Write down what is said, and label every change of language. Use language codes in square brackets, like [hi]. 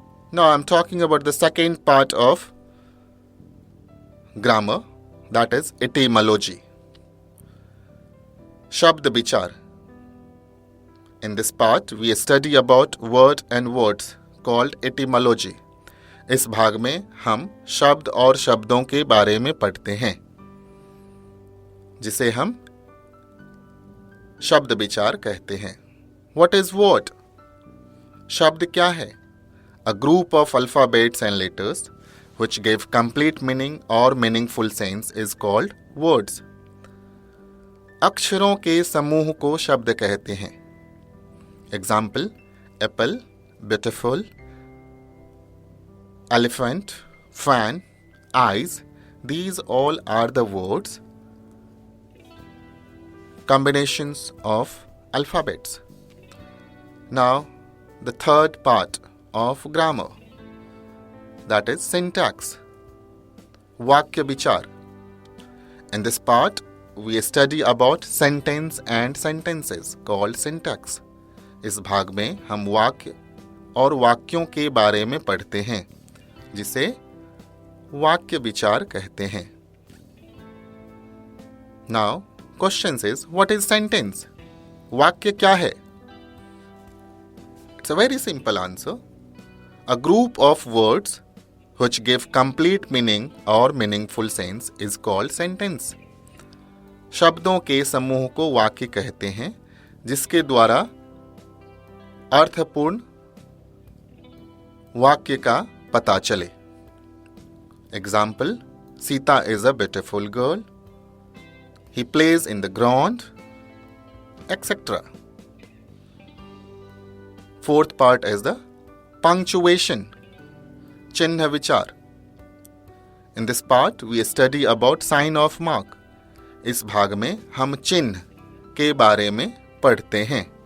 [en] Now I am talking about the second part of grammar, that is etymology. Shabd Bichar. In this part, we study about word and words called etymology. [hi] इस भाग में हम शब्द और शब्दों के बारे में पढ़ते हैं, जिसे हम शब्द विचार कहते हैं. [en] What is word? [hi] शब्द क्या है? [en] A group of alphabets and letters which give complete meaning or meaningful sense is called words. [hi] अक्षरों के समूह को शब्द कहते हैं. [en] Example: apple, beautiful, elephant, fan, eyes. These all are the words, combinations of alphabets. Now, the third part of grammar, that is syntax. Vakya Bichar. In this part, we study about sentence and sentences called syntax. [hi] इस भाग में हम वाक्य और वाक्यों के बारे में पढ़ते हैं, जिसे वाक्य विचार कहते हैं. [en] Now, question is, what is sentence? [hi] वाक्य क्या है? [en] It's a very simple answer. A group of words which give complete meaning or meaningful sense is called sentence. [hi] शब्दों के समूह को वाक्य कहते हैं, जिसके द्वारा अर्थपूर्ण वाक्य का पता चले. [en] Example: Sita is a beautiful girl. He plays in the ground, etc. Fourth part is the punctuation. Chinha Vichar. In this part, we study about sign of mark. [hi] इस भाग में हम चिन्ह के बारे में पढ़ते हैं.